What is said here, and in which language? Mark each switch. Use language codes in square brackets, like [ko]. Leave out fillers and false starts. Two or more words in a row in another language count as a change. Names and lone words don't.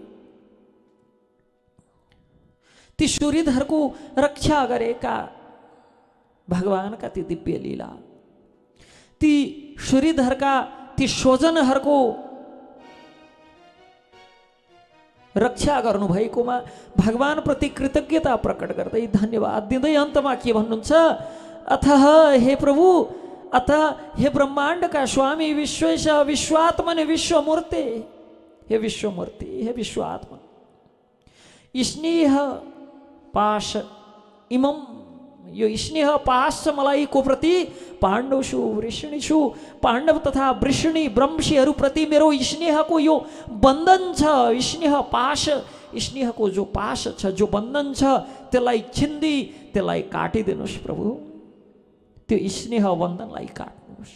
[ne] ती सुहृदहरूको रक्षा गरेका भगवानका ती दिव्य लीला, ती सुहृदहरूका ती स्वजनहरूको रक्षा गर्नुभएकोमा भगवान प्रति कृतज्ञता प्रकट गर्दै धन्यवाद दिँदै अन्तमा के भन्नुहुन्छ, अथः हे प्रभु, अतः हे ब्रह्माण्डका स्वामी [sa] विश्वेश विश्वात्मन [ne] विश्वमूर्ते, हे विश्वमूर्ति, हे विश्वात्मन, [sa] स्नेह पाश इमं, [ne] यो स्नेह पाश मलाई को प्रति [sa] पाण्डवसु वृषणीषु, [ne] पाण्डव तथा वृषणी ब्रह्मशीहरू प्रति मेरो स्नेहको यो बन्धन छ, स्नेह पाश, स्नेहको जो पाश छ, जो बन्धन छ, त्यसलाई छिन्दी, त्यसलाई काटिदिनुहोस् प्रभु, त्यो स्नेह बन्धनलाई काट्नुहोस्।